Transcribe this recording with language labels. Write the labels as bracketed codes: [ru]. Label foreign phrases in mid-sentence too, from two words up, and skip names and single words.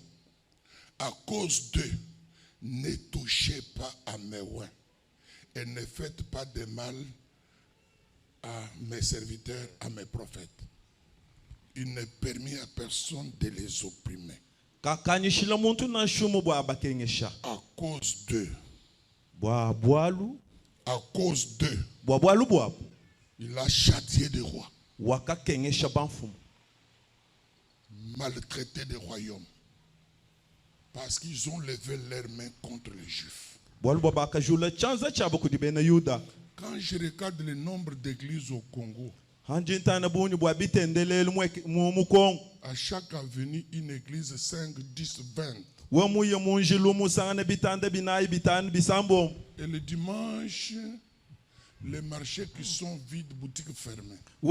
[fr] À cause d'eux, ne touchez pas à mes rois et ne faites pas de mal à mes serviteurs, à mes prophètes. Il ne permit à personne de les opprimer. À cause d'eux. [lua] Bwabwalu. [fr] À cause d'eux. [lua] Bwabwalu bwabu. [fr] Il a châtié des rois. [lua] Wakakengesha banfumu. [fr] Maltraité des royaumes. Parce qu'ils ont levé leurs mains contre les Juifs. [lua] Bwalu bwabaka jula chanza chabo kudibena Yuda. [fr] Quand je regarde le nombre d'églises au Congo, à chaque avenue, une église 5, 10, 20. Et le dimanche, les marchés qui sont vides, boutiques fermées.